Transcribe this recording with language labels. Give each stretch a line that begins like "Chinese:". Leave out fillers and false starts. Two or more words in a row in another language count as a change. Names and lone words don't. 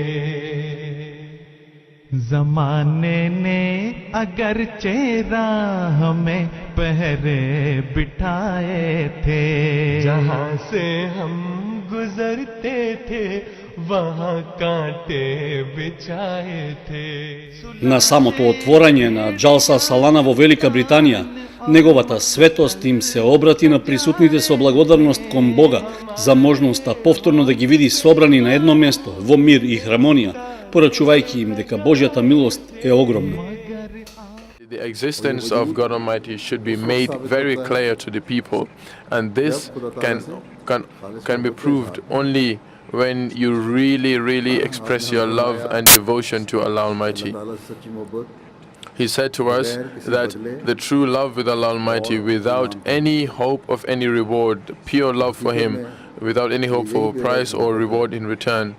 Urdu: زمانے نے اگر چہرہ ہمیں پہرے بٹھائے تھے, جہاں سے ہم گزرتے تھے وہاں کانٹے بچھائے تھے.
Macedonian: На самото отворање на Джалса Салана во Велика Британија, неговата светост им се обрати на присутните со благодарност кон Бога за можноста повторно да ги види собрани на едно место во мир и хармонија, порачувајќи им дека Божјата милост е огромна.
English: The existence of God Almighty should be made very clear to the people, and this can be proved only when you really express your love and devotion to Allah Almighty. He said to us that the true love with Allah Almighty, without any hope of any reward, pure love for Him, without any hope for price or reward in return.